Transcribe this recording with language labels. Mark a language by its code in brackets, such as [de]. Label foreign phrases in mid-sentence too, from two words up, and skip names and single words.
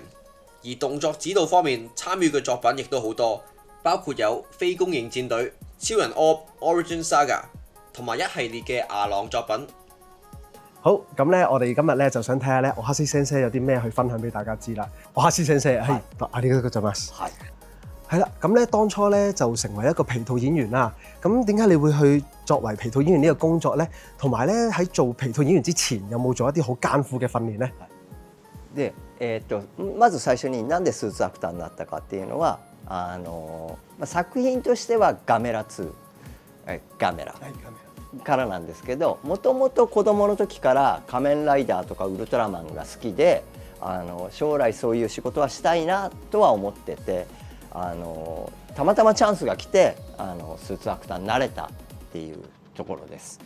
[yue] 而動作指導方面參與嘅作品亦都好多，包括有非公認戰隊、超人 Origin Saga 同埋一系列嘅牙狼作品。好，咁咧，我哋今日咧就想睇下咧，我哈斯先生有啲咩去分享俾大家知啦。我哈斯先生係 [ja] ありがとうございます。 [yue] 係啦，咁咧當初咧就成為一個皮套演員啦。咁點解你會去作為皮套演員呢個工作咧？同埋咧喺做皮套演員之前，有冇做一啲好艱苦嘅訓練咧？ [ja] で、まず最初になんでスーツアクターになったかっていうのは作品としてはガメラ2、ガメラからなんですけど、もともと子供の時から仮面ライダーとかウルトラマンが好きで将来そういう仕事はしたいなとは思っててたまたまチャンスが来てスーツアクターになれたっていうところです。